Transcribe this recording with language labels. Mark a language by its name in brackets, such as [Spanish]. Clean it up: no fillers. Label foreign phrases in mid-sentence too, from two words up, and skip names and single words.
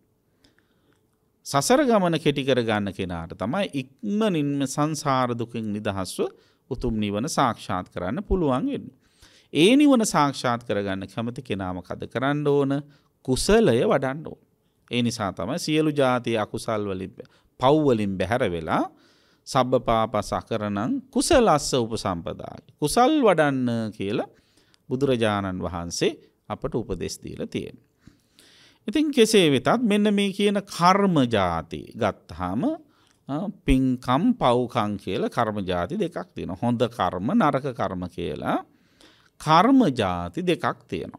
[Sinhala] සසර ගමන කෙටි කර ගන්න කෙනාට තමයි ඉක්මනින්ම සංසාර දුකින් නිදහස්ව උතුම් නිවන සාක්ෂාත් කරන්න පුළුවන් වෙන්නේ. ඒ නිවන සාක්ෂාත් කරගන්න කැමති කෙනා මොකද කරන්න ඕන? කුසලය වඩන්න ඕන. ඒ නිසා තමයි සියලු ಜಾති අකුසල් වලින් පව් වලින් බැහැර වෙලා [Pali] සබ්බ පාපස් අකරණං කුසලස්ස උපසම්පදාය. [Sinhala] කුසල් වඩන්න කියලා බුදුරජාණන් වහන්සේ අපට උපදෙස් දීලා තියෙනවා. ඉතින් කෙසේ වෙතත් මෙන්න මේ කියන කර්ම ಜಾති ගත්තාම පින්කම් පව්කම් කියලා කර්ම ಜಾති දෙකක් තියෙනවා. හොඳ කර්ම නරක කර්ම කියලා කර්ම ಜಾති දෙකක් තියෙනවා.